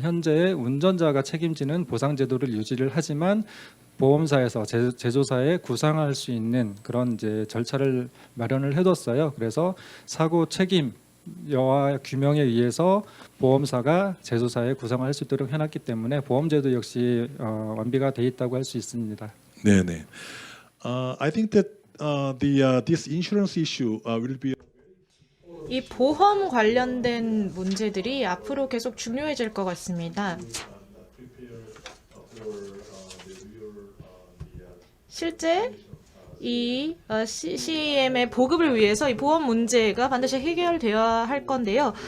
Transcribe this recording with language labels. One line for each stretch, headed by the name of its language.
Korean: 현재 운전자가 책임지는 보상 제도를 유지를 하지만 보험사에서 제조사에 구상할 수 있는 그런 이제 절차를 마련을 해뒀어요. 그래서 사고 책임 여하 규명에 의해서 보험사가 제조사에 구상할 수 있도록 해놨기 때문에 보험제도 역시 완비가 돼 있다고 할 수 있습니다. 네, 네.
English: I think that this insurance issue will be
Korean: 이 보험 관련된 문제들이 앞으로 계속 중요해질 것 같습니다. 실제 이 CAM의 보급을 위해서 이 보험 문제가 반드시 해결되어야 할 건데요.